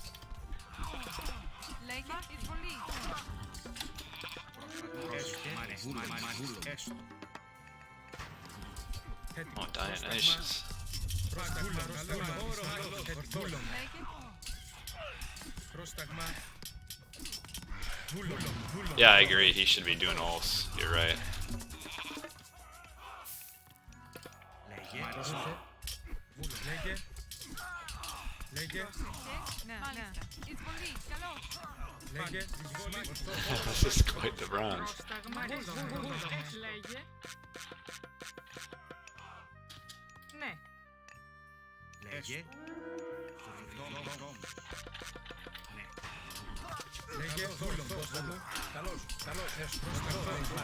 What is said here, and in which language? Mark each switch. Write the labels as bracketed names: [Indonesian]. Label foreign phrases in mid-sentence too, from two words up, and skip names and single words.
[Greek] Λέγε εισβολή. Έστω. [English] Oh, Dionysius. [Greek] Πρόσταγμα. Λέγε Πρόσταγμα. [English] Yeah, I agree. He should be doing ults. You're right. [Greek] Λέγε. Λέγε. ναι, μάλιστα. Εισβολή. Καλώς. Λέγε. [English] This is quite the bronze. [Greek] Πρόσταγμα. Λέγε. Ναι. Λέγε. Λέγε. Βούλο. Καλώς. Έστω. Πρόσταγμα.